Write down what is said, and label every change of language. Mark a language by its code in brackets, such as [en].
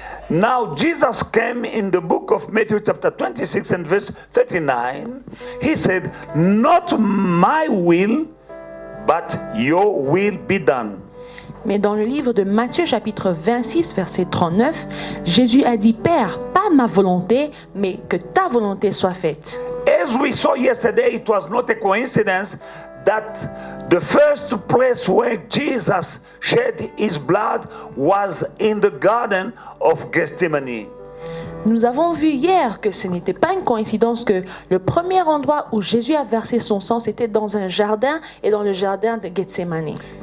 [en] Now, Jesus came in the book of Matthew chapter 26 and verse 39. He said, not my will, but your will be done. [fr] Mais dans le livre de Matthieu chapitre 26 verset 39, Jésus a dit, Père, pas ma volonté, mais que ta volonté soit faite. [en] As we saw yesterday, it was not a coincidence that the first place where Jesus shed his blood was in the Garden of Gethsemane. [fr] Nous avons vu hier que ce n'était pas une coïncidence que le premier endroit où Jésus a versé son sang, c'était dans un jardin et dans le jardin de Gethsemane.